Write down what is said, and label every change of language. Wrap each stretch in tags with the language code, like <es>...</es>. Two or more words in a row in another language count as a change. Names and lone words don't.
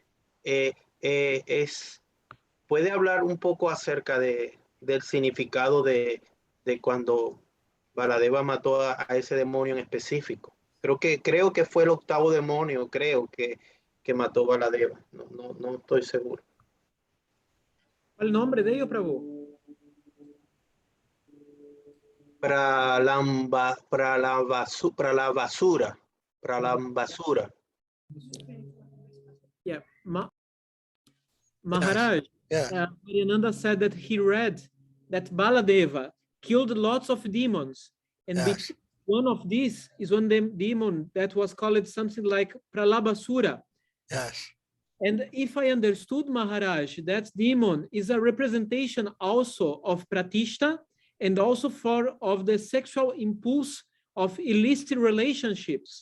<es>¿Puede hablar un poco acerca del significado de cuando Baladeva mató a ese demonio en específico? Creo que fue el octavo demonio, creo que mató Baladeva. No estoy seguro. ¿El nombre de ellos, Prabhu? Pralambasura.</es> <en>Yeah. Maharaj, Mariananda said that he read that Baladeva killed lots of demons, and one of these is one demon that was called something like Pralabasura. Yes. And if I understood, Maharaj, that demon is a representation also of Pratishta and also of the sexual impulse of illicit relationships.</en>